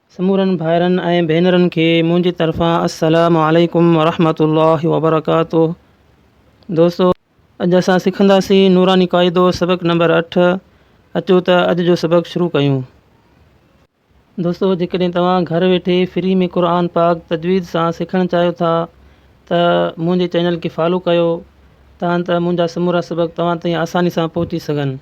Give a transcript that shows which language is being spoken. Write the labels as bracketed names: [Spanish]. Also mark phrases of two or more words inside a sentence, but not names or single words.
[Sindhi] समूरनि भाइरनि ऐं भेनरुनि खे मुंहिंजी तरफ़ां [Arabic] السلام عليكم ورحمة الله وبركاته. [Sindhi] दोस्तो, अॼु असां सिखंदासीं नूरानी क़ाइदो सबक़ नंबर 8। अचो त अॼु जो सबक़ शुरू कयूं। दोस्तो, जेकॾहिं तव्हां घर वेठे फ्री में क़ुर पाक तजवीज़ सां सिखणु चाहियो था त मुंहिंजे चैनल खे फॉलो कयो तां त मुंहिंजा समूरा सबक़ तव्हां ताईं आसानी सां पहुची सघनि।